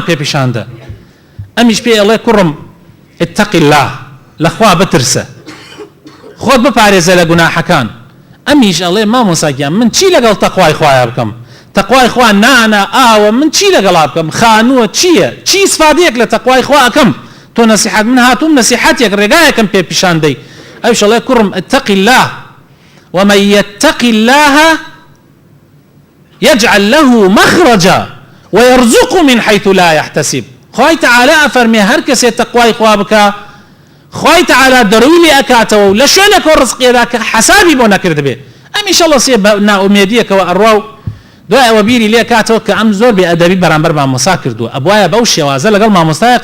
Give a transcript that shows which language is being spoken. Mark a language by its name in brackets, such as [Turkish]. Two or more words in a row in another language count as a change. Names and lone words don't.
[Central Kurdish] پێ پیشاندە ئەمیش پێ ئەڵێ کوڕم [Arabic] اتقی الله [Central Kurdish] لەخوا بترسە خۆت بپارێزە لە گوناحەکان ئەمیش ئەڵێ مامۆساگیان من چی لەگەڵ تەقوای خوایە بکەم تەقوای خوا نانە ئاوە من چی لەگەڵا بکەم خانووە چییە چی سفادەیەک لە تەقوای خوا ئەکەم تۆ نەسیحەت من هاتووم نەسیحەتێک ڕێگایەکەم پێ پیشاندەی ئەوش ئەڵێ کوڕم [Arabic] اتقی الله ومن يتق الله يجعل له مخرجا ويرزق من حيث لا يحتسب [Central Kurdish] خوای تعالی ئەفەرمێ هەر کەسێ تەقوای خوا بکە خوای تعالی دەروی لێ ئەکاتەوە و لە شوێنێکەوە ڕزقێدا کە حەسابی بۆ نەکرد بێ ئەمیشەڵە سێ بە نائومێدیەکەوە ئەڕوا و دوای ئەوە بیری لێ کاتەوە کە ئەم زۆر بێئەدەبی بەرامبەر مامۆستا کردووە ئەبوایە بەو شێوازە لەگەڵ مامۆستایە